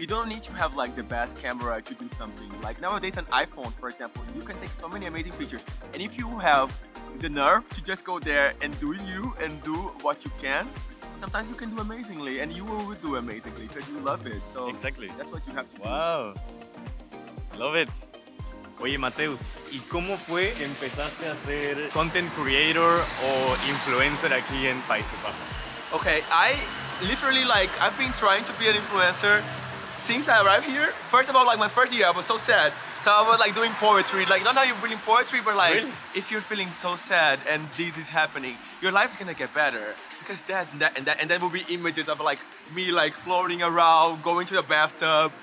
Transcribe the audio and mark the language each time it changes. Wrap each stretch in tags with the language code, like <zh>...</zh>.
<en>you don't need to have like the best camera to do something. Like nowadays, an iPhone, for example, you can take so many amazing pictures. And if you have the nerve to just go there and do you and do what you can, sometimes you can do amazingly, and you will do amazingly because you love it. So Exactly. that's what you have to do. Wow. Love it.</en> <es>Oye, Mateus, ¿y cómo fue que empezaste a ser content creator o influencer aquí en Países Bajos?</es> <en>Okay, I literally I've been trying to be an influencer since I arrived here. First of all, like my first year, I was so sad. So I was like doing poetry, like not how you're reading poetry, but like Really? if you're feeling so sad and this is happening, your life's gonna get better. Because and then will be images of like me like floating around, going to the bathtub.</en>